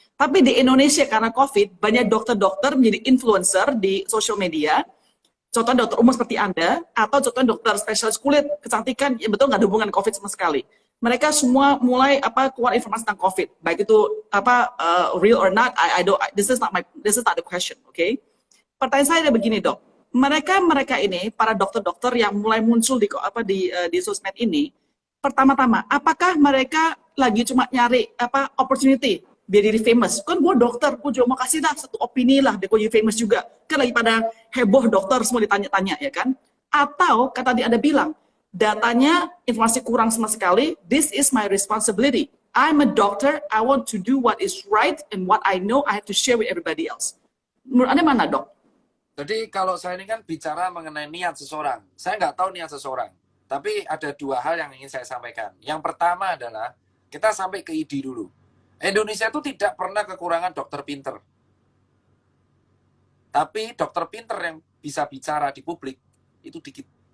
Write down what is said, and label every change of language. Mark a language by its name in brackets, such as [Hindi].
[Indonesian] Tapi di Indonesia karena COVID, banyak dokter-dokter menjadi influencer di social media. Contohnya dokter umum seperti Anda, atau contohnya dokter spesialis kulit, kecantikan, ya betul nggak ada hubungan COVID sama sekali. Mereka semua mulai keluar informasi tentang COVID, baik itu [English] real or not. This is not the question, okay? [Indonesian] Pertanyaan saya ada begini dok, mereka ini para dokter-dokter yang mulai muncul di sosmed ini, pertama-tama, apakah mereka lagi cuma nyari opportunity biar jadi famous? Kan gue dokter, gue juga mau kasih satu opini lah, gue jadi famous juga. Kan lagi pada heboh dokter semua ditanya-tanya ya kan? Atau kata tadi Anda bilang, datanya informasi kurang sama sekali. [English] This is my responsibility. I'm a doctor. I want to do what is right and what I know I have to share with everybody else. [Indonesian] Menurut Anda mana dok? Jadi kalau saya ini kan bicara mengenai niat seseorang. Saya nggak tahu niat seseorang. Tapi ada 2 hal yang ingin saya sampaikan. Yang pertama adalah kita sampai ke ID dulu. Indonesia itu tidak pernah kekurangan dokter pinter. Tapi dokter pinter yang bisa bicara di publik itu dikit.